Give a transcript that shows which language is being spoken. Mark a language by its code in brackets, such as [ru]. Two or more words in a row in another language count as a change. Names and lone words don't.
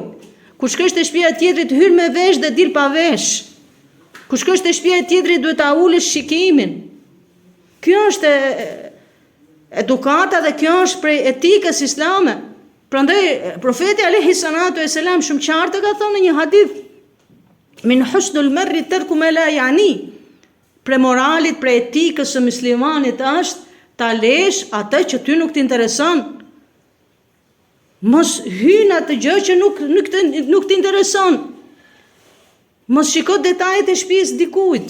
[sq] Kur shkosh te shtëpia e tjetrit, hyr me vesh dhe dil pa vesh. Kur shkosh te shtëpia e tjetrit, duhet ta ulësh shikimin. Kjo është edukata dhe kjo është prej etikës islame. Prandaj profeti [ar] عليه الصلاة والسلام [sq] shumë qartë ka thënë në një hadith: [ar] من حسن المرء ترك ما لا يعنيه. [sq] Pre moralit, pre etikës së muslimanit është ta lesh atë që ty nuk t'intereson. Mos hyn atë gjë që nuk t'intereson. Mos shiko detajet e shtëpisë dikujt.